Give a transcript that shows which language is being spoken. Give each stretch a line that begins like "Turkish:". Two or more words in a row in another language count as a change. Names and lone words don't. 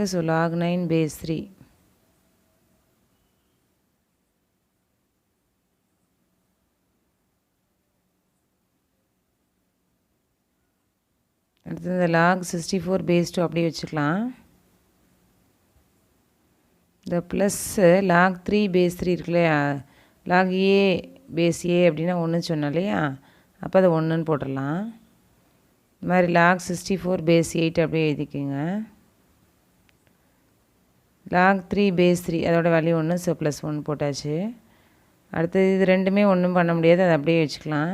English: so log 9 base 3
Tamil: அடுத்தது இந்த
English: log 64 base 2
Tamil: அப்படியே வச்சுக்கலாம். இந்த
English: plus log 3 base 3
Tamil: இருக்கு இல்லையா?
English: log a base a
Tamil: அப்படின்னா 1 சொன்னோம் இல்லையா? அப்போ அதை 1ன்னு போட்டுடலாம். இது மாதிரி
English: log 64 base 8
Tamil: அப்படியே எழுதிக்கோங்க.
English: log 3 base 3
Tamil: அதோட வேல்யூ 1.
English: so plus
Tamil: 1 போட்டாச்சு. அடுத்தது இது ரெண்டுமே ஒன்றும் பண்ண முடியாது, அதை அப்படியே வச்சுக்கலாம்.